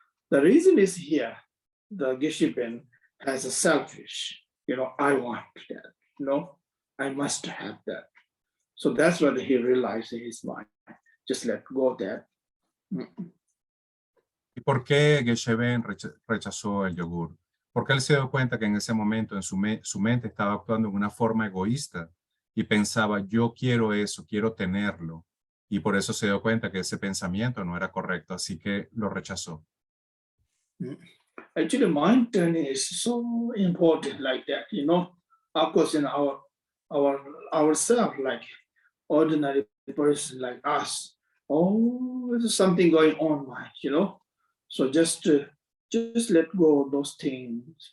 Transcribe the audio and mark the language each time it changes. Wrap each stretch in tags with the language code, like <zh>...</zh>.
<en>The reason is here, the Geshe-ben has a selfish, I want that, I must have that. So that's what he realized in his mind. Just let go of that.</en> <es>¿Y por qué Geshe-ben rechazó el yogur? Porque él se dio cuenta que en ese momento en su mente estaba actuando de una forma egoísta y pensaba, yo quiero eso, quiero tenerlo. Y por eso se dio cuenta que ese pensamiento no era correcto, así que lo rechazó.</es> <en>Actually, mind training is so important like that, Of course, in ourselves, like ordinary person like us, there's something going on, mind, So just let go of those things.</en>